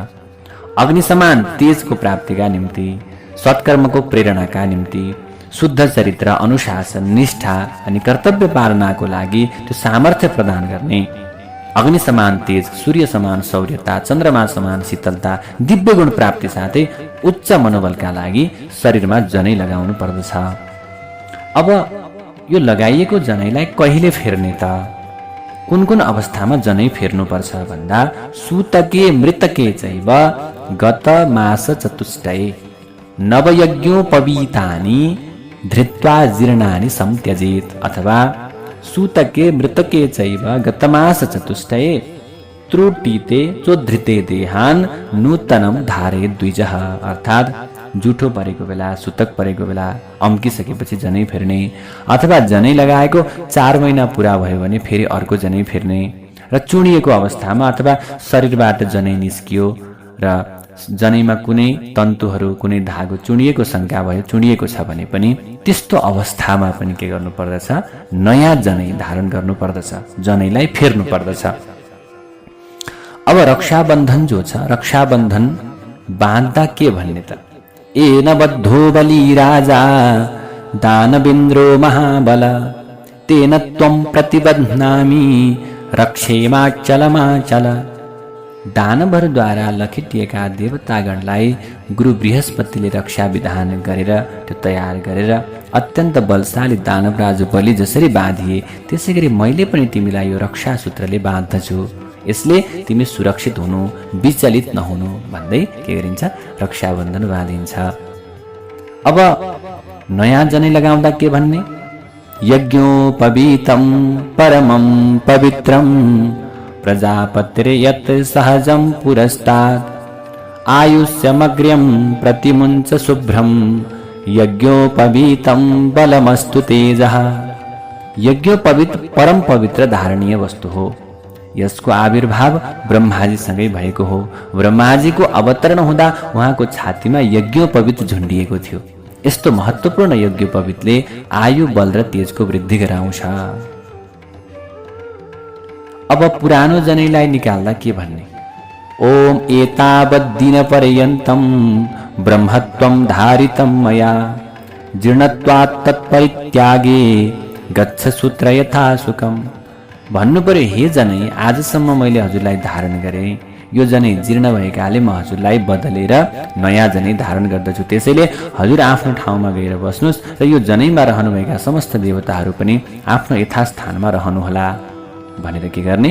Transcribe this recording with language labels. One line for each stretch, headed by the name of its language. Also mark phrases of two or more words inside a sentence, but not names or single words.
Nepali: अग्नि समान तेजको प्राप्तिका निम्ति, सत्कर्मको प्रेरणाका निम्ति, शुद्ध चरित्र, अनुशासन, निष्ठा अनि कर्तव्य पालनाको लागि त्यो सामर्थ्य प्रदान गर्ने, अग्नि समान तेज, सूर्य समान शौर्यता, चन्द्रमा समान शीतलता, दिव्य गुण प्राप्ति साथै उच्च मनोबलका लागि शरीरमा जनै लगाउनु पर्दछ। अब यो लगाइएको जनैलाई कहिले फेर्ने त? कुन कुन अवस्थामा जनै फेर्नुपर्छ भन्दा
Sanskrit: सूतके मृतके चैव गत मास चतुष्टये नवयज्ञोपवीतानि धृत्वा जीर्णानि सम्त्यजेत्, अथवा सूतके मृतके चैव गतमास चतुष्टये त्रुटिते चोद्धृते देहान नूतनम धारे द्विजः,
Nepali: अर्थात् जुठो परेको बेला, सुतक परेको बेला, अम्किसकेपछि जनै फेर्ने, अथवा जनै लगाएको 4 महिना पुरा भयो भने फेरि अर्को जनै फेर्ने, र चुडिएको अवस्थामा अथवा शरीरबाट जनै निस्कियो र जनैमा कुनै तन्तुहरू, कुनै धागो चुडिएको शंका भयो, चुडिएको छ भने पनि त्यस्तो अवस्थामा पनि के गर्नु पर्दछ? नयाँ जनै धारण गर्नु पर्दछ, जनैलाई फेर्नु पर्दछ। अब रक्षाबन्धन जो छ, रक्षाबन्धन बाँध्दा के भन्ने त?
Sanskrit: एन बद्धो बलि राजा दानवेन्द्रो महाबल तेन त्वं प्रतिबध्नामि रक्षेमाचलमाचल।
Nepali: दानवहरूद्वारा लखेटिएका देवतागणलाई गुरु बृहस्पतिले रक्षा विधान गरेर त्यो तयार गरेर अत्यन्त बलशाली दानवराज बलि जसरी बाँधिए, त्यसै गरी मैले पनि तिमीलाई यो रक्षा सूत्रले बाँध्दछु, यसले तिमी सुरक्षित हुनु, विचलित नहुनु भन्दै के गरिन्छ? रक्षाबन्धन बाँधिन्छ। अब नयाँ जनै लगाउँदा के भन्ने?
Sanskrit: यज्ञोपवीतं परमं पवित्रं प्रजापतिर्यत् सहजं पुरस्तात् आयुष्यमग्र्यं प्रतिमुञ्च शुभ्रं यज्ञोपवीतं बलमस्तु तेजः।
Nepali: यज्ञोपवीत परम पवित्र धारणीय वस्तु हो। यसको आविर्भाव ब्रह्माजीसँगै भएको हो। ब्रह्माजीको अवतरण हुँदा उहाँको छातीमा यज्ञोपवीत झुन्डिएको थियो। यस्तो महत्त्वपूर्ण यज्ञोपवीतले आयु, बल र तेजको वृद्धि गराउँछ। अब पुरानो जनैलाई निकाल्दा के भन्ने?
Sanskrit: ओम एतावद्दिन पर्यन्तं ब्रह्मत्वं धारितं मया जीर्णत्वात् तत्परित्यागे गच्छ सूत्र यथा सुखम।
Nepali: भन्नु पर्यो, हे जनै, आजसम्म मैले हजुरलाई धारण गरेँ, यो जनै जीर्ण भएकाले म हजुरलाई बदलेर नयाँ जनै धारण गर्दछु। त्यसैले हजुर आफ्नो ठाउँमा गएर बस्नुहोस् र यो जनैमा रहनुभएका समस्त देवताहरू पनि आफ्नो यथास्थानमा रहनुहोला भनेर के गर्ने?